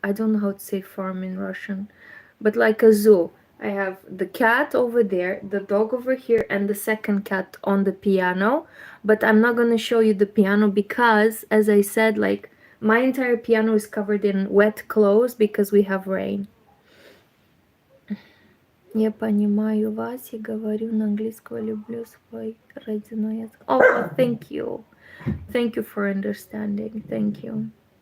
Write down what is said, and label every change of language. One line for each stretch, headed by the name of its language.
English: I don't know how to say farm in Russian, but like a zoo. I have the cat over there, the dog over here, and the second cat on the piano. But I'm not gonna show you the piano because, as I said, like my entire piano is covered in wet clothes because we have rain.
Russian: Я понимаю вас и говорю на английском, люблю свой родной язык.
English: Oh, well, thank you. Thank you for understanding. Thank you.